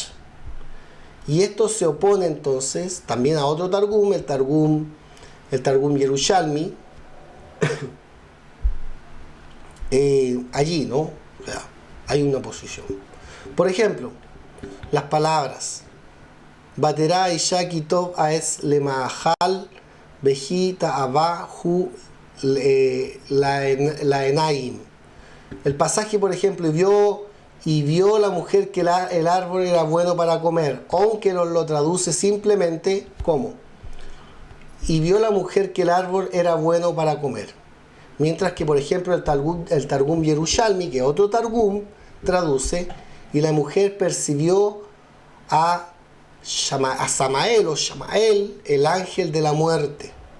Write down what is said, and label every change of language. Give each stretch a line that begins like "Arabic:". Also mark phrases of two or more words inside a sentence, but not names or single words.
Spanish: Y esto se opone entonces también a otro Targum, el Targum Yerushalmi. Allí, ¿no? O sea, hay una oposición. Por ejemplo, las palabras
Hebrew: ותרא האשה כי טוב העץ למאכל וכי תאוה הוא לעינים.
Spanish: El pasaje, por ejemplo, y vio la mujer que el árbol era bueno para comer. Ónkelos lo traduce simplemente como y vio la mujer que el árbol era bueno para comer. Mientras que, por ejemplo, el Targum Yerushalmi, que es otro Targum, traduce y la mujer percibió a Samael o Shamael, el ángel de la muerte.